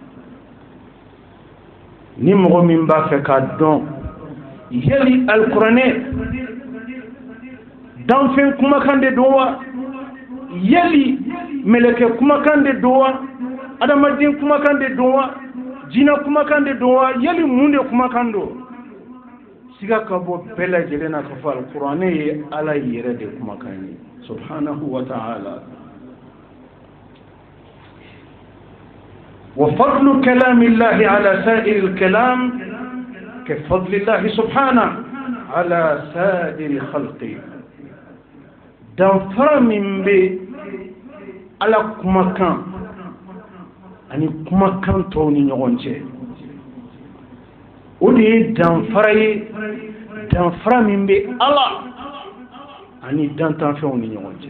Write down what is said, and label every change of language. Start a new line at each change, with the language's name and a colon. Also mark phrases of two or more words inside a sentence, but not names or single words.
Bambara: Ni mɔgɔ min b'a fɛ k'a dɔn yali alikuranɛ danfɛn kumakan de don wa? Yali mɛlɛkɛ kumakan de don wa? Adamaden kumakan de don wa? Jinɛ kumakan de don wa? Yali mun de kumakan don? Siga ka bɔ bɛɛ lajɛlen na ka fɔ alikuranɛ ye Ala yɛrɛ de kumakan ye,
Arabic: سبحانه وتعالى. وفضل كلام الله على سائر الكلام كفضل الله سبحانه على سائر خلقه.
Bambara: danfara min bɛ Ala kumakan ani kumakan tɔw ni ɲɔgɔn cɛ, o de ye danfara ye, danfara min bɛ Ala ani dantanfɛnw ni ɲɔgɔn cɛ.